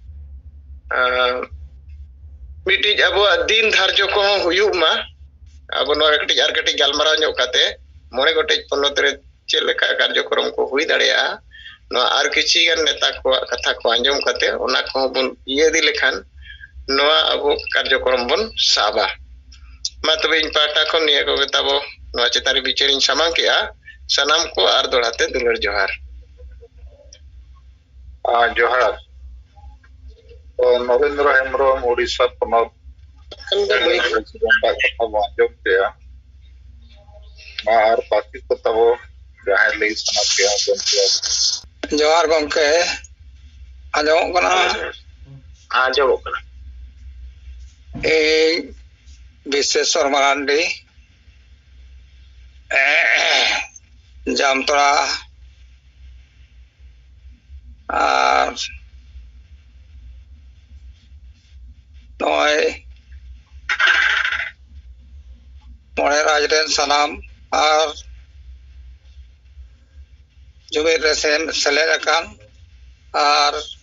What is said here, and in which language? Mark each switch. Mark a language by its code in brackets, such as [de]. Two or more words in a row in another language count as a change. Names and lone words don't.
[sat] ᱢᱤᱫᱴᱤᱡ ᱟᱵᱚᱣᱟᱜ ᱫᱤᱱ ᱫᱷᱟᱨᱡᱚ ᱠᱚᱦᱚᱸ ᱦᱩᱭᱩᱜ ᱢᱟ ᱟᱵᱚ ᱱᱚᱣᱟ ᱠᱟᱹᱴᱤᱡ ᱟᱨ ᱠᱟᱹᱴᱤᱡ ᱜᱟᱞᱢᱟᱨᱟᱣ ᱧᱚᱜ ᱠᱟᱛᱮ 9 ᱜᱚᱴᱮᱡ ᱯᱚᱱᱚᱛ ᱨᱮ ᱪᱮᱫ ᱞᱮᱠᱟ ᱠᱟᱨᱡᱚᱠᱨᱚᱢ ᱠᱚ ᱦᱩᱭ ᱫᱟᱲᱮᱭᱟᱜᱼᱟ ᱱᱚᱣᱟ ᱟᱨ ᱠᱤᱪᱷᱤ ᱜᱟᱱ ᱱᱮᱛᱟ ᱠᱚᱣᱟᱜ ᱠᱟᱛᱷᱟ ᱠᱚ ᱟᱸᱡᱚᱢ ᱠᱟᱛᱮ ᱚᱱᱟ ᱠᱚᱦᱚᱸ ᱵᱚᱱ ᱤᱭᱟᱹ ᱤᱫᱤ ᱞᱮᱠᱷᱟᱱ ᱱᱚᱣᱟ ᱟᱵᱚ ᱠᱟᱨᱡᱚᱠᱨᱚᱢ ᱵᱚᱱ ᱥᱟᱵᱟ ᱢᱟ ᱛᱚᱵᱮ ᱤᱧ ᱯᱟᱦᱴᱟ ᱠᱷᱚᱱ ᱱᱤᱭᱟᱹ ᱠᱚᱜᱮ ᱛᱟᱵᱚ ᱱᱚᱣᱟ ᱪᱮᱛᱟᱱ ᱨᱮ ᱵᱤᱪᱟᱹᱨᱤᱧ ᱥᱟᱢᱟᱝ ᱠᱮᱜᱼᱟ ᱥᱟᱱᱟᱢ को आर दोड़ाते दुलर जोहार जोहार तो नरेंद्र हेम्ब्रम उड़ीसा पनत कथा बो आंजम केया और बाकी को तबो जहां लई सना के जोहार गंके आंजम कना आंजम कना ए विश्वेश्वर मारांडी जामतोड़ा और नॉय मोड़े राजरेन सनाम और जुबेर रेसेन सेलेरकान और